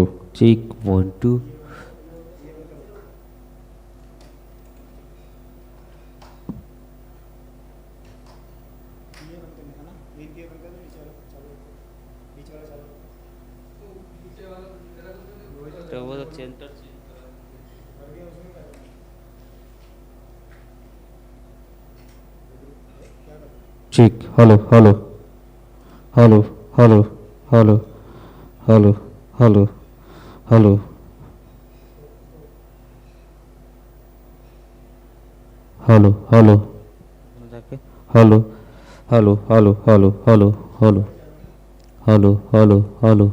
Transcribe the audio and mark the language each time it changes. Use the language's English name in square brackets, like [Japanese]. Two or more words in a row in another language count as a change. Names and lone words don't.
[English] Check 1, 2. [Hindi] तो वो सेंटर [English] Check. Hello, hello, hello, hello, hello, hello, hello, hello. Hello, hello, hello, hello, hello, hello, hello, hello, hello, hello, hello.